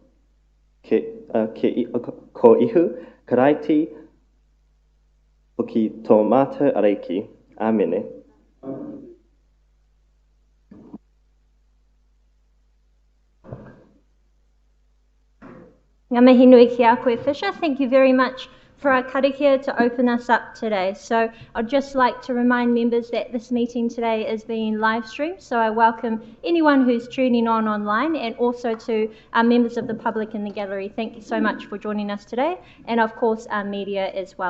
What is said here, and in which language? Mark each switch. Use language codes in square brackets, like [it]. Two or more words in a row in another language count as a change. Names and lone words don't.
[mi] Ko ihu, karaiti, Hoki tō mātou areiki. Āmene. Ngā mihi nui ki a koe Fisher. [en] Thank you very much for our karakia to open us up today. So I'd just like to remind members that this meeting today is being live streamed. So I welcome anyone who's tuning on online and also to our members of the public in the gallery. Thank you so much for joining us today. And of course our media as well.